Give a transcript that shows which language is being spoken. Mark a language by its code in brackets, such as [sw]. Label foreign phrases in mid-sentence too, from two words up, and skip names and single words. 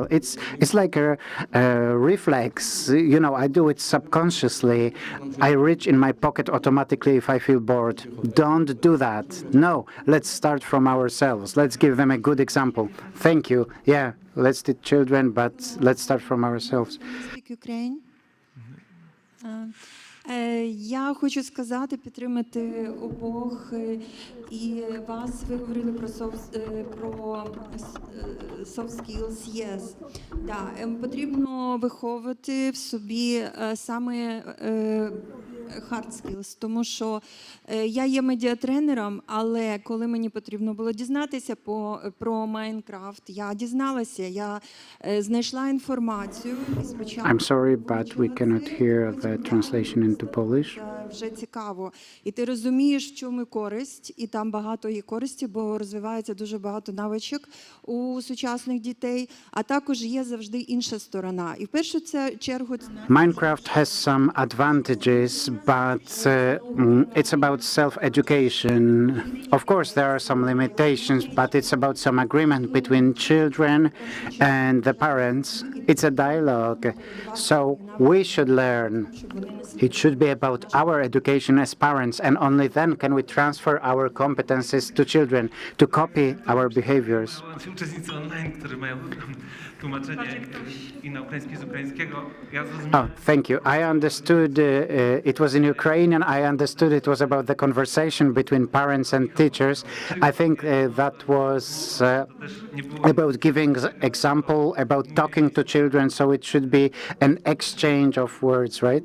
[en] It's like a reflex. You know, I do it subconsciously. I reach in my pocket automatically if I feel bored. Don't do that. No, let's start from ourselves. Let's give them a good example. Thank you. Yeah, let's teach children, but let's start from ourselves. [uk] Я хочу сказати, підтримати обох і вас. Ви говорили про [en] soft skills, yes. [uk] Да, потрібно виховувати в собі саме [en] hard skills, [uk] тому що я є медіатренером, але коли мені потрібно було дізнатися про Майнкрафт, я дізналася, я знайшла інформацію. [en] I'm sorry, but we cannot hear the translation into Polish. [uk] Вже цікаво. І ти розумієш, в чому користь, і там багато є користі, бо розвивається дуже багато навичок у сучасних дітей, а також є завжди інша сторона. І в першу чергу [en] Minecraft has some advantages, but it's about self-education. Of course, there are some limitations, but it's about some agreement between children and the parents. It's a dialogue, so we should learn. It should be about our education as parents, and only then can we transfer our competences to children, to copy our behaviors. [pl] Uczestnicy online, którzy mają tłumaczenie i na ukraiński z ukraińskiego. [en] Oh, thank you. I understood it was in Ukrainian. I understood it was about the conversation between parents and teachers. I think that was about giving example, about talking to children, so it should be an exchange of words, right?